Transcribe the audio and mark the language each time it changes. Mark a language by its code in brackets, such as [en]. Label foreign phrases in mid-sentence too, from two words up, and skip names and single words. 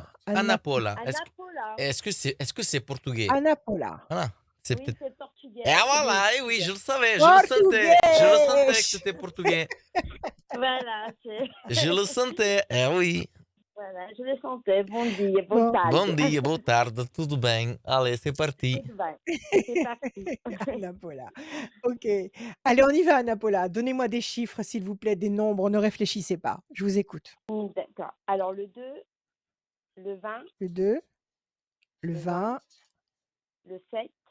[fr] Paola? Anna Anna Paula. Anna Paula. Est-ce que c'est portugais? Anna Paula. Voilà. C'est Oui, peut-être. c'est Et portugais. Oui. voilà, et oui, je le savais, je le sentais que [pt] Português! [fr] c'était portugais. Voilà, c'est. Je le sentais, oui. Voilà, je le sentais. [pt] Bon dia, boa [fr] Bon, [pt] Bom tarde. dia, boa tarde, tudo bem? [fr] Allez, c'est parti. [pt] Tudo bem. [fr] C'est parti. Anna Paula. OK. Allez, on y va, Anna Paula. Donnez-moi des chiffres, s'il vous plaît, des nombres, ne réfléchissez pas. Je vous écoute. D'accord. Alors, le 2, le 20, Le 2, le le 20, 20, le 7